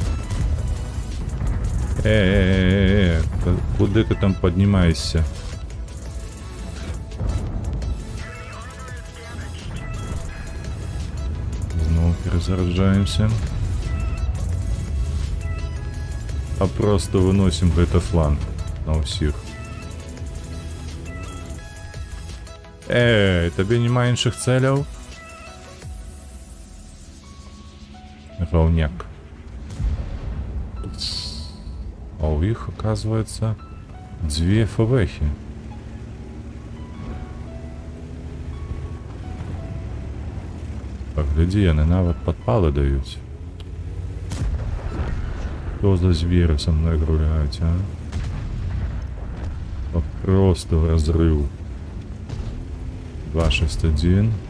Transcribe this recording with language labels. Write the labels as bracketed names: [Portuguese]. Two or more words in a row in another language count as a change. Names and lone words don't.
[Ukrainian] Куди ти там піднімаєшся? Знову перезаряджаємося. [Russian] А просто выносим бета-фланг на усіх. [Belarusian] Табе нема іншых цэляў? Раўняк. А у іх, оказывается, дзве ФВХи. Паглядзі, яны нават падпалы даюць. [Russian] Что за звери со мной гуляют, а? Просто в разрыв. 261.